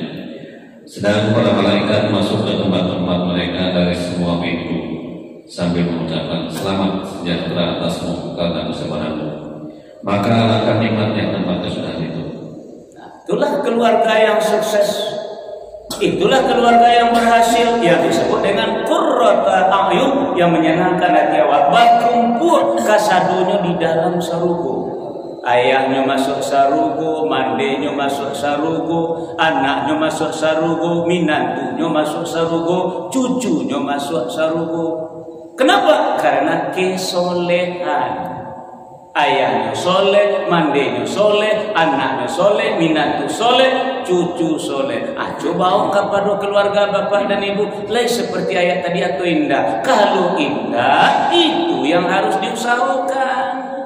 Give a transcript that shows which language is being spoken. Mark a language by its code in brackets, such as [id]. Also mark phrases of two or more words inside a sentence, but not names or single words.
[id] Sedang para malaikat masuk ke tempat-tempat mereka dari semua pintu sambil mengucapkan selamat sejahtera atasmu karena kesabaranmu. Maka alangkah nikmatnya tempat kesudahan itu. Itulah keluarga yang sukses. Itulah keluarga yang berhasil, yang disebut dengan [ar] قرة أعين, [id] yang menyenangkan hati awak. [min] Berkumpul kasadunya di dalam sarugo. Ayahnya masuk sarugo, mandenya masuk sarugo, anaknya masuk sarugo, minantunya masuk sarugo, cucunya masuk sarugo. [id] Kenapa? Karena kesolehan. [min] Ayahnya soleh, mandenya soleh, anaknya soleh, minantu soleh, cucu soleh. [id] Coba kepada keluarga bapak dan ibu, lain seperti ayat tadi atau indah. Kalau indah, itu yang harus diusahakan.